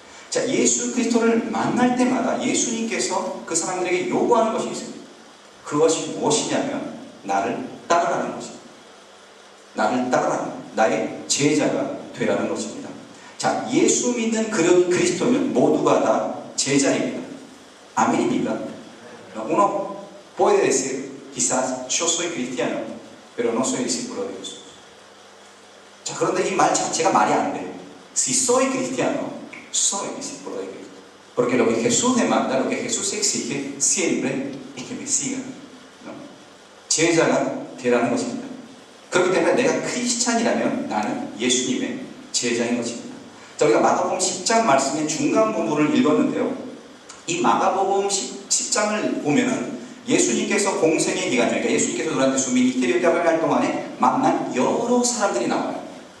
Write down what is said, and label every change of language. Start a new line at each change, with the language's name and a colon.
Korean: 자, 예수 그리스도를 만날 때마다 예수님께서 그 사람들에게 요구하는 것이 있습니다. 그것이 무엇이냐면 나를 따르라는 것입니다. 나를 따르라. 나의 제자가 되라는 것입니다. 자, 예수 믿는 그리스도는 모두가 다 제자입니다. 아멘입니까?
Spanish: Uno puede decir, quizás yo soy cristiano, pero no soy discípulo de Jesús.
Korean: 자, 그런데 이 말 자체가 말이 안 돼요.
Spanish: Si soy cristiano, soy discípulo de Cristo. Porque lo que Jesús demanda, lo que Jesús exige, siempre es que me sigan. ¿no?
Korean: 제자가 되라는 것입니다. 그렇기 때문에 내가 크리스찬이라면 나는 예수님의 제자인 것입니다. 자, 우리가 마가복음 10장 말씀의 중간 부분을 읽었는데요. 이 마가복음 10장을 보면은 예수님께서 공생의 기간 중에, 그러니까 예수님께서
Spanish: durante su ministerio terrenal
Korean: 동안에 만난 여러 사람들이 나와요.